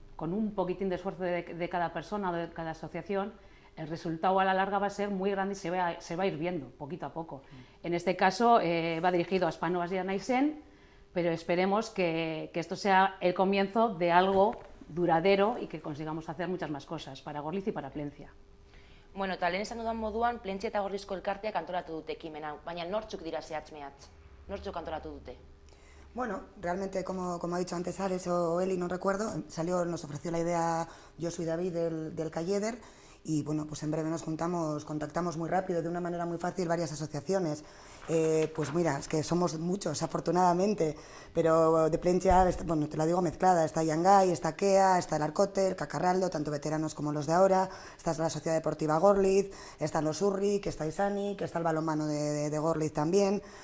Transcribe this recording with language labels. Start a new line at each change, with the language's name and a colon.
Spanish: Con un poquitín de esfuerzo de cada persona o de cada asociación, el resultado a la larga va a ser muy grande y se va a ir viendo poquito a poco. En este caso va dirigido a Aspanovas y a Naizen, pero esperemos que esto sea el comienzo de algo duradero y que consigamos hacer muchas más cosas para Gorliz y para Plentzia.
Basque: Bueno, eta lehen esan dudan moduan, Plentzia eta Gorrizko elkarteak antolatu dute ekimena, baina nortzuk dira zehatz-mehatz? Nortzuk antolatu dute?
Spanish: Bueno, realmente, como ha dicho antes Ares o Eli, no recuerdo, nos ofreció la idea Josu y David del Calleder, y bueno, pues en breve contactamos muy rápido, de una manera muy fácil, varias asociaciones. Pues mira, es que somos muchos, afortunadamente, pero de Plentzia, bueno, te la digo mezclada, está Hangai, está KEA, está el Arcote, el Cacarraldo, tanto veteranos como los de ahora, está la Sociedad Deportiva Gorliz, están los Urri, que está Isani, que está el balonmano de Gorliz también.